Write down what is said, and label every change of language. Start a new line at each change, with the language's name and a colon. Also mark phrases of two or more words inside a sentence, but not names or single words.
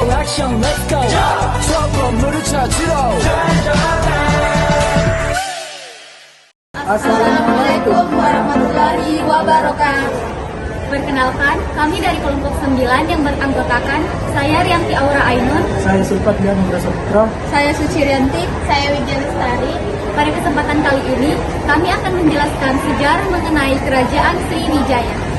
English: let's go.
Korean: 저 건물을 찾으러.
Arabic: السلام عليكم ورحمة الله وبركاته.
Indonesian: Perkenalkan, kami dari kelompok 9 yang beranggotakan saya Rianti Aura Ainun, Saya Sulfat Dian Putra. saya Suci Rianti, saya Widya Lestari. Pada kesempatan kali ini, kami akan menjelaskan sejarah mengenai Kerajaan Sriwijaya.